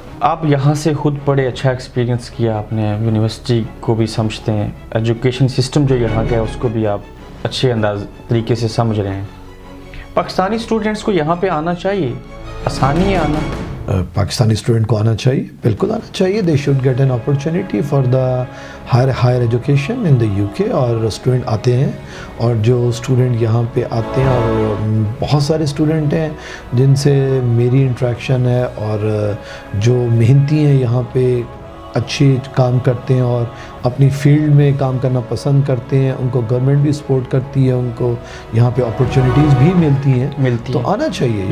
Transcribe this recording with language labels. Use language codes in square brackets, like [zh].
[ur] آپ یہاں سے خود بڑے اچھا ایکسپیرینس کیا آپ نے, یونیورسٹی کو بھی سمجھتے ہیں, ایجوکیشن سسٹم جو یہاں کا ہے اس کو بھی آپ اچھے طریقے سے سمجھ رہے ہیں. پاکستانی اسٹوڈنٹس کو یہاں پہ آنا چاہیے, آسانی ہے آنا؟ پاکستانی اسٹوڈنٹ کو آنا چاہیے, بالکل آنا چاہیے. [en] They should get an opportunity for the higher education in the UK. [ur] اور اسٹوڈنٹ آتے ہیں, اور جو اسٹوڈنٹ یہاں پہ آتے ہیں, اور بہت سارے اسٹوڈنٹ ہیں جن سے میری انٹریکشن ہے, اور جو محنتی ہیں یہاں پہ اچھی کام کرتے ہیں اور اپنی فیلڈ میں کام کرنا پسند کرتے ہیں, ان کو گورنمنٹ بھی سپورٹ کرتی ہے, ان کو یہاں پہ اپرچونیٹیز بھی ملتی ہیں, تو آنا چاہیے.